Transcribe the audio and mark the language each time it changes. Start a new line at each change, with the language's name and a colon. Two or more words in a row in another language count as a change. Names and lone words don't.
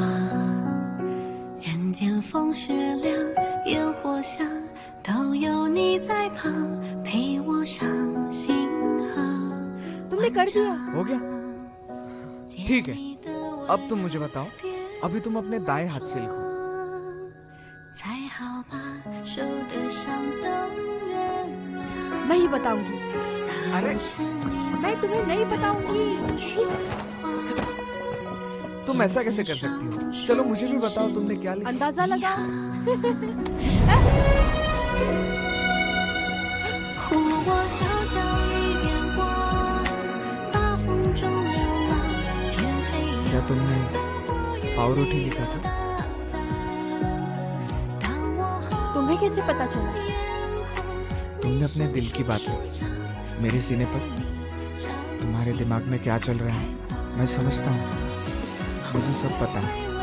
Chinese: 人间风雪凉，烟火香，都有你在旁，陪我上星河。
Hindi: तुमने कर दिया। हो गया? ठीक है, अब तुम मुझे बताओ, अभी तुम अपने दाएं हाथ से लिखो।
Chinese: 才好把守得上的人。
Hindi: नहीं बताऊंगी। अरे मैं तुम्हें नहीं बताऊंगी। तुम ऐसा कैसे कर सकती हो? चलो मुझे भी बताओ तुमने क्या लिखा। अंदाजा लगाओ।
Chinese: 护我小小一点光，大风中流浪，天黑
Hindi: क्या तुमने पावरोटी लिखा था? तुम्हें कैसे पता चला? तुमने अपने दिल की बात लिखी मेरे सीने पर। तुम्हारे दिमाग में क्या चल रहा है मैं समझता हूँ, मुझे सब पता है।